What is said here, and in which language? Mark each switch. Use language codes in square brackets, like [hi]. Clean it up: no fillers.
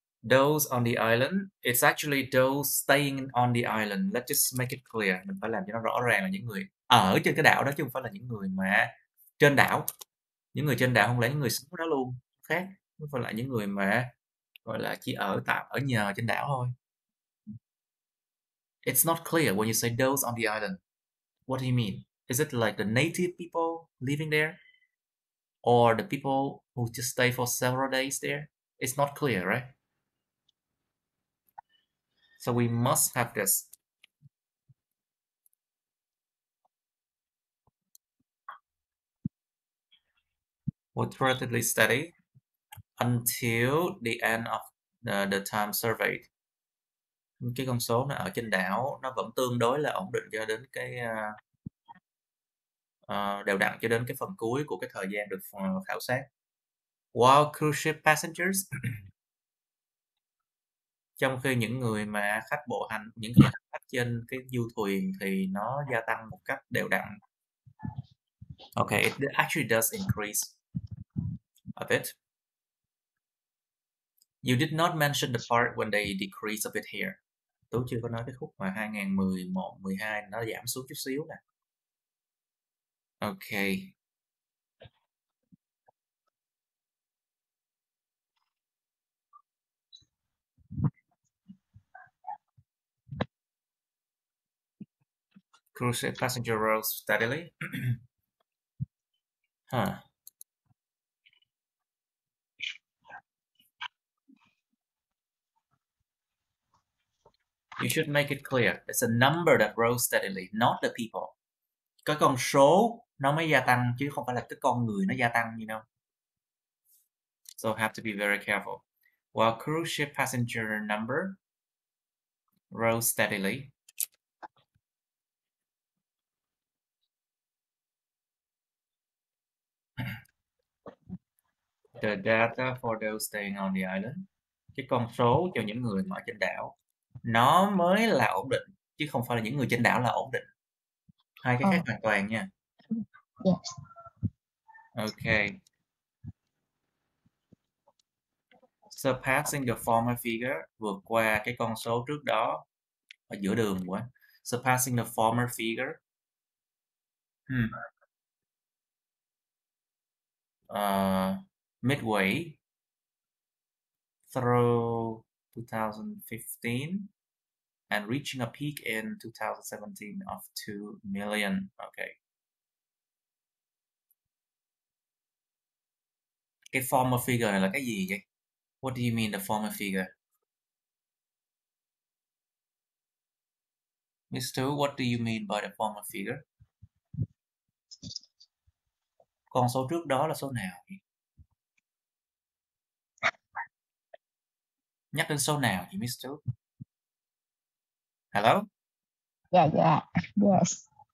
[en] Those on the island, it's actually those staying on the island. Let's just make it clear. [vi] Mình phải làm cho nó rõ ràng là những người ở trên cái đảo đó chứ không phải là những người mà trên đảo. Những người trên đảo không lẽ những người sống ở đó luôn. Khác. Không phải là những người mà gọi là chỉ ở nhờ trên đảo thôi. [en] It's not clear when you say those on the island. What do you mean? Is it like the native people living there? Or the people who just stay for several days there? It's not clear, right? So we must have this. Was relatively steady until the end of the time surveyed. [vi] Cái con số nó ở trên đảo nó vẫn tương đối là ổn định cho đến cái đều đặn cho đến cái phần cuối của cái thời gian được khảo sát. [en] While cruise ship passengers [vi] trong khi những người mà khách bộ hành, những người khách trên cái du thuyền thì nó gia tăng một cách đều đặn. [en] Okay, it actually does increase a bit. You did not mention the part when they decrease a bit here. [vi] Tú chưa có nói cái khúc mà 2011, 12 nó giảm xuống chút xíu nè. [en] Okay. Cruise ship passenger rose steadily. Huh. You should make it clear. It's a number that grows steadily, not the people. [vi] Cái con số nó mới gia tăng chứ không phải là cái con người nó gia tăng, [en] you know. So have to be very careful. While cruise ship passenger number rose steadily, the data for those staying on the island, [vi] cái con số cho những người mà ở trên đảo, nó mới là ổn định chứ không phải là những người trên đảo là ổn định. Hai cái khác hoàn toàn nha. [en] Yes. Okay. Surpassing the former figure, [vi] vượt qua cái con số trước đó, ở giữa đường quá. [en] Surpassing the former figure. Midway through 2015 and reaching a peak in 2017 of 2 million. Okay. [vi] Cái former figure này là cái gì vậy? [en] What do you mean the former figure? Mr. What do you mean by the former figure? [vi] Con số trước đó là số nào vậy? Nhắc đến số nào vậy Mr. [en] Hello? [vi] Dạ, yes.